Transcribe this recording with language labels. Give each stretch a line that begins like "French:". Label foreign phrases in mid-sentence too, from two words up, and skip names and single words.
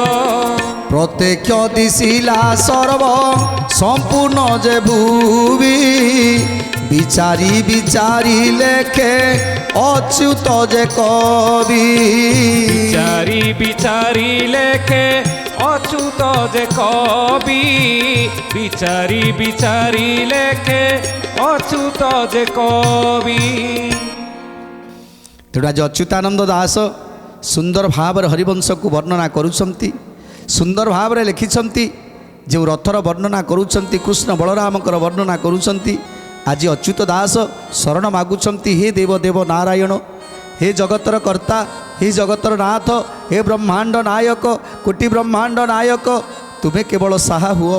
Odia: ପ୍ରତ୍ୟକ୍ଷ ଦିଶିଲା ସର୍ବ ସମ୍ପୂର୍ଣ୍ଣ ଯେ ଭୁବି ବିଚାରି ବିଚାରି ଲେଖେ ଅଚ୍ୟୁତ ଯେ କବି ବିଚାରି ବିଚାରି ଲେଖେ ଅଚ୍ୟୁତ ଯେ କବି ବିଚାରି ବିଚାରି ଲେଖେ ଅଚ୍ୟୁତ ଯେ କବି। ତେଣୁ ଆଜି ଅଚ୍ୟୁତାନନ୍ଦ ଦାସ ସୁନ୍ଦର ଭାବରେ ହରିବଂଶକୁ ବର୍ଣ୍ଣନା କରୁଛନ୍ତି। ସୁନ୍ଦର ଭାବରେ ଲେଖିଛନ୍ତି। ଯେଉଁ ରଥର ବର୍ଣ୍ଣନା କରୁଛନ୍ତି, କୃଷ୍ଣ ବଳରାମଙ୍କର ବର୍ଣ୍ଣନା କରୁଛନ୍ତି। ଆଜି ଅଚ୍ୟୁତ ଦାସ ଶରଣ ମାଗୁଛନ୍ତି, ହେ ଦେବ ଦେବ ନାରାୟଣ, ହେ ଜଗତର କର୍ତ୍ତା, ହେ ଜଗତର ନାଥ, ହେ ବ୍ରହ୍ମାଣ୍ଡ ନାୟକ, କୋଟି ବ୍ରହ୍ମାଣ୍ଡ ନାୟକ, ତୁମେ କେବଳ ସାହା ହୁଅ।